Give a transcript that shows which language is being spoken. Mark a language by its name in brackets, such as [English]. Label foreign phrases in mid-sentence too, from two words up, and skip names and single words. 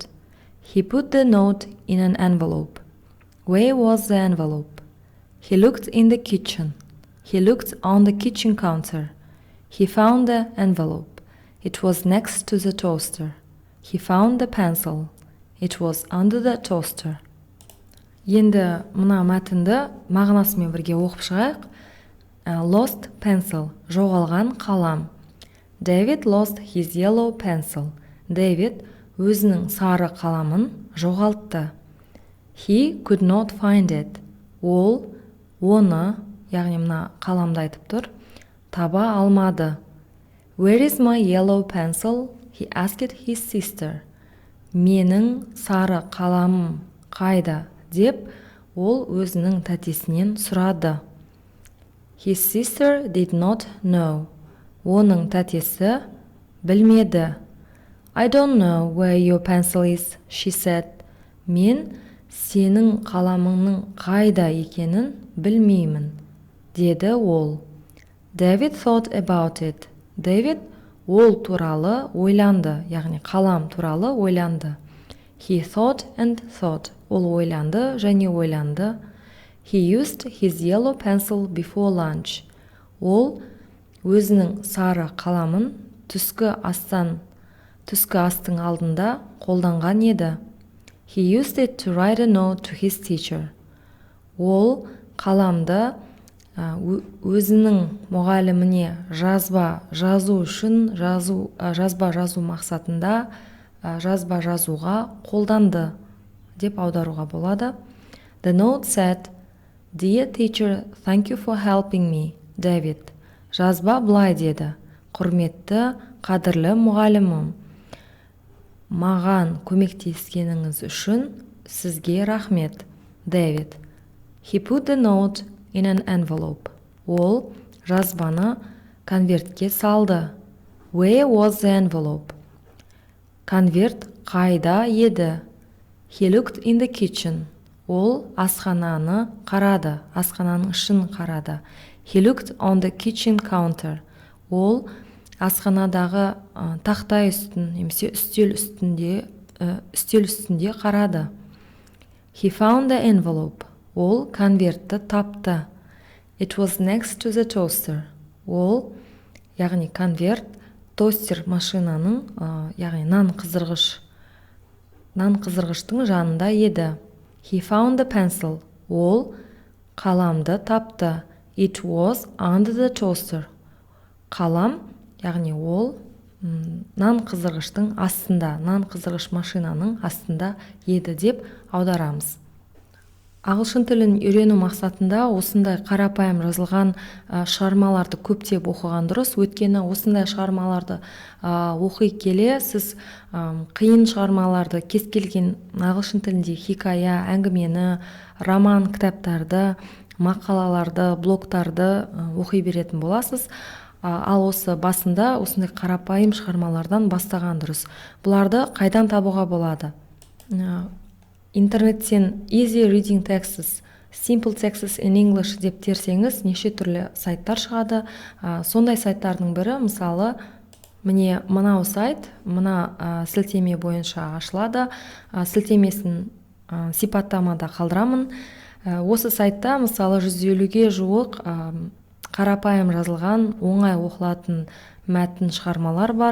[English] He put the note in an envelope. Where was the envelope? He looked in the kitchen. He looked on the kitchen counter. He found the envelope. It was next to the toaster. He found the pencil. It was under the toaster. [Kazakh] Енді мына мәтінді мағынасымен бірге оқып шығайық. [English] Lost pencil, [Kazakh] жоғалған қалам. [English] David lost his yellow pencil. [Kazakh] David өзінің сары қаламын жоғалтты. [English] He could not find it. [Kazakh] Ол оны, яғни мына қаламды айтып тұр, таба алмады. [English] Where is my yellow pencil? He asked his sister. [Kazakh] Менің сары қаламым қайда? Деп ол өзінің тәтесінен сұрады. [English] His sister did not know. [Kazakh] Оның тәтесі білмеді. [English] I don't know where your pencil is, she said. [Kazakh] Мен сенің қаламыңның қайда екенін білмеймін, деді ол. [English] David thought about it. [Kazakh] David ол туралы ойланды, яғни қалам туралы ойланды. [English] He thought and thought. [Kazakh] Ол ойланды және ойланды. [English] He used his yellow pencil before lunch. [Kazakh] Ол өзінің сары қаламын түскі астың алдында қолданған еді. [English] He used it to write a note to his teacher. [Kazakh] Ол қаламды өзінің мұғаліміне жазба жазу мақсатында жазба жазуға қолданды деп аударуға болады. [English] The note said, "Dear teacher, thank you for helping me, David." [Kazakh] Жазба былай деді: "Құрметті, қадірлі мұғалімім, маған көмектескеніңіз үшін сізге рахмет, David." [English] He put the note in an envelope. [Kazakh] Ол жазбаны конвертке салды. [English] Where was the envelope? [Kazakh] Конверт қайда еді? [English] He looked in the kitchen. [Kazakh] Ол асхананы қарады, асхананың ішін қарады. [English] He looked on the kitchen counter. [Kazakh] Ол асханадағы тақтай үстін, немесе үстел үстінде қарады. [English] He found the envelope. [Kazakh] Ол конвертті тапты. [English] It was next to the toaster. [Kazakh] Ол, яғни конверт, тостер машинаның, яғни нан қыздырғыштың жанында еді. [English] He found the pencil. [Kazakh] Ол қаламды тапты. [English] It was under the toaster. [Kazakh] Қалам, яғни ол нан қыздырғыштың астында, нан қыздырғыш машинаның астында еді деп аударамыз. Ағылшын тілін үйрену мақсатында осындай қарапайым жазылған шығармаларды көптеп оқыған дұрыс. Өйткені осындай шығармаларды оқи келе сіз қиын шығармаларды, кез келген ағылшын тілінде хикая, әңгімені, роман кітаптарды, мақалаларды, блогтарды оқи беретін боласыз. Ал осы басында осындай қарапайым шығармалардан бастаған дұрыс. Бұларды қайдан табуға болады? Интернеттен [English] easy reading texts, simple texts in English [Kazakh] деп терсеңіз, неше түрлі сайттар шығады. Сондай сайттардың бірі, мысалы, міне мынау сайт, мына сілтеме бойынша ашылады. Сілтемесін сипаттамада қалдырамын. Осы сайтта, мысалы, 150-ге жуық қарапайым жазылған, оңай оқылатын мәтін шығармалар бар.